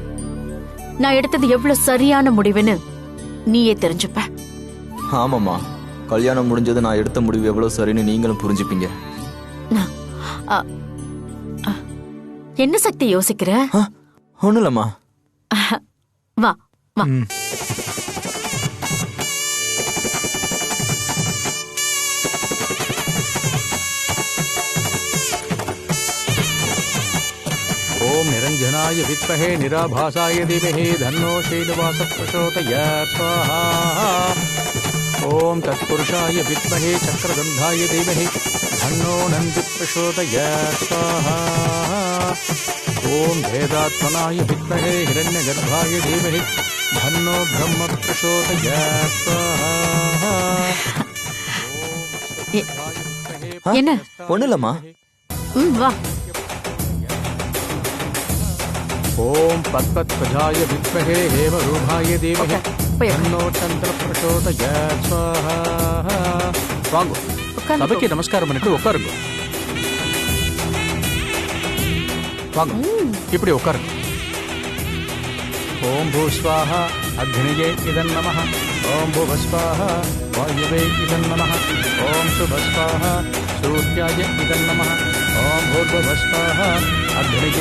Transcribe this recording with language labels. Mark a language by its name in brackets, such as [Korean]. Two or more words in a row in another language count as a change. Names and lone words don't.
[Tamil] நான் எடுத்தது எவ்வளவு சரியான முடிவுன்னு நீயே தெரிஞ்சுப்ப. ஆமாம்மா, கல்யாணம் முடிஞ்சது நான் எடுத்த முடிவு எவ்வளவு சரின்னு நீங்களும் புரிஞ்சுப்பீங்க. என்ன சக்தி யோசிக்கிற? ஒண்ணும் இல்லம்மா. வா வா. [Sanskrit] ओम निरंजनाय विद्महे निराभासाय धीमहि धन्नो श्रीनिवास प्रचोदयात् स्वाहा ओम तत्पुरुषाय विद्महे चक्रगंधाय धीमहि धन्नो नंदि प्रचोदयात् स्वाहा ओम वेदात्मनाय विद्महे हिरण्यगर्भाय धीमहि धन्नो ब्रह्म प्रचोदयात् स्वाहा [Tamil] என்ன? ஒண்ணும் இல்லம்மா. வா. [Sanskrit] ओम पद्मध्वजाय विद्महे हेमरूपाय धीमहि तन्नो चंद्र प्रचोदयात् स्वाहा [Tamil] வாங்க சபைக்கு நமஸ்காரம் பண்ணிட்டு உட்காருங்க. வாங்க இப்படி உட்காருங்க. [Sanskrit] ओम् भूःस्वाहा अग्नये इदं नमः ओम् भुवःस्वाहा वायवे इदं नमः ओम् सुवःस्वाहा सूर्याय इदं नमः ओम् भूर्भुवःस्वाहा अग्नये